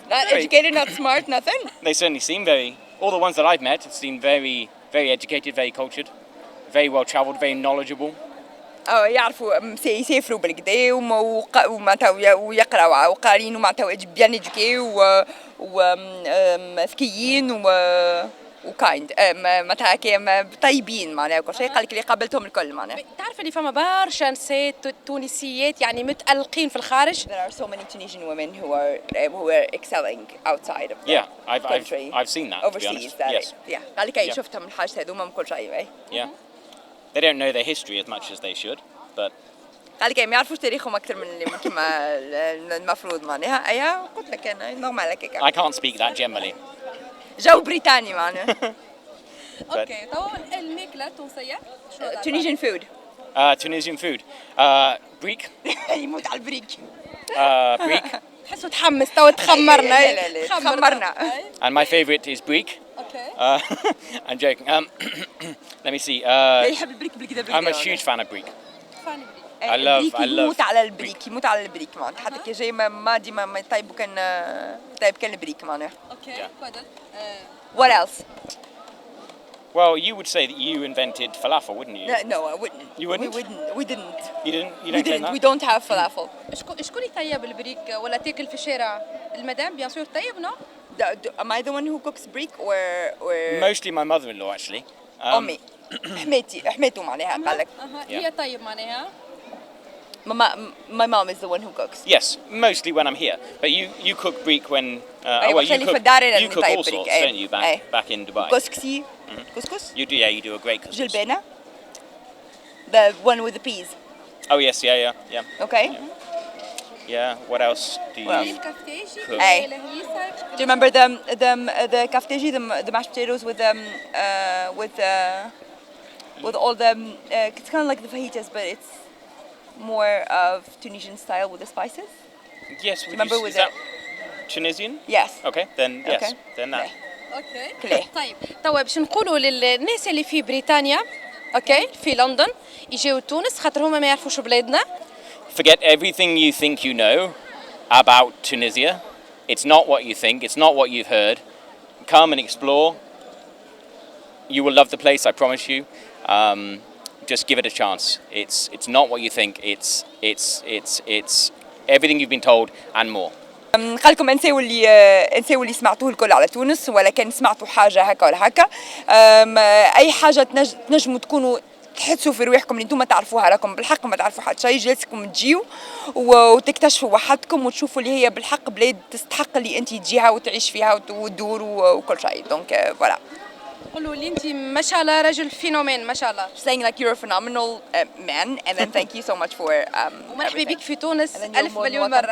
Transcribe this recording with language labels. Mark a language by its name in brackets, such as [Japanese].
[English] Not educated, not smart, nothing. They certainly seem all the ones that I've met seem very, very educated, very cultured, very well travelled, very knowledgeable. [Arabic] يعرفوا يسافروا بالكدا ومعناتها ويقراوا وقارين ومعناتها بيان إدوكي وذكيين وكايند معناتها هكا طيبين معناها وكل شيء. قال لك اللي قابلتهم الكل معناها. تعرف اللي فما برشا نسات تونسيات يعني متألقين في الخارج. [English] There are so many Tunisian women who are excelling outside of the country. I've seen that. Overseas, to be honest. Yes. Yeah. [Arabic] قال لك شفتهم الحاجات هذوما من كل شيء. [English] Yeah. They don't know their history as much as they should, but. [Arabic] قال لك ما يعرفوش تاريخهم أكثر من اللي كما المفروض معناها. أيها قلت لك أنا نورمال هكاك. [English] I can't speak that generally. [Arabic] جو بريطاني معناها. أوكي، تو الماكلة التونسية. [English] Tunisian food. Tunisian food. Breek. [Arabic] يموت على البريك. [English] Breek. [Arabic] تحسوا تحمس تو تخمرنا. لا تخمرنا. [English] And my favorite is breek. Okay. I'm joking. Let me see. [Arabic] يحب البريك بالكذا. [English] I'm a huge fan of breek. I love. [Arabic] يموت على البريك يموت على البريك معناتها حتى كي جاي ما ديما ما يطيبوا كان البريك معناها. [English] Okay. What else? Well, you would say that you invented falafel, wouldn't you? No, I wouldn't. You wouldn't? We didn't. You didn't. You don't claim that? We don't have falafel. [Arabic] شكون يطيب البريك ولا تاكل في الشارع؟ المدام [French] bien sûr [Arabic] طيب no? [English] Am I the one who cooks break or Mostly my mother-in-law actually. [Arabic] أمي حماته معناها قال لك. هي طيب معناها. [English] My mom is the one who cooks. Yes, mostly when I'm here. But you cook breek when you cook all sorts, don't you? Back in Dubai. كسكسي. Couscous? You do, yeah. You do a great couscous. جلبانة. The one with the peas. Oh yes, yeah. Okay. Yeah. What else do you cook? Do you remember the kafteji, the mashed potatoes with all the it's kind of like the fajitas, but it's more of Tunisian style with the spices? Yes. Remember with that Tunisian? Yes. Okay, then yes, Okay. then that. [Arabic] اوكي طيب توا باش نقولوا للناس اللي في بريطانيا اوكي في لندن يجيو تونس خاطر هما ما يعرفوش بلادنا. [English] Forget everything you think you know about Tunisia. It's not what you think, it's not what you've heard. Come and explore. You will love the place, I promise you. Just give it a chance. It's not what you think, it's everything you've been told and more. [Arabic] قال لكم انساو اللي سمعتوه الكل على تونس ولا كان سمعتوا حاجه هكا ولا هكا. اي حاجه تنجموا تكونوا تحسوا في رواحكم اللي انتم تعرفوها راكم بالحق ما تعرفوا حتى شيء جالسكم تجيو وتكتشفوا وحدكم وتشوفوا اللي هي بالحق بلاد تستحق اللي انت تجيها وتعيش فيها وتدور وكل شيء. [French] دونك فوالا. [Arabic] قولوا لي انت ما شاء الله رجل فينومين ما شاء الله. [English] Saying like you're a phenomenal man and then thank you so much for [Arabic] ومرحبا بك في تونس ألف مليون مرة.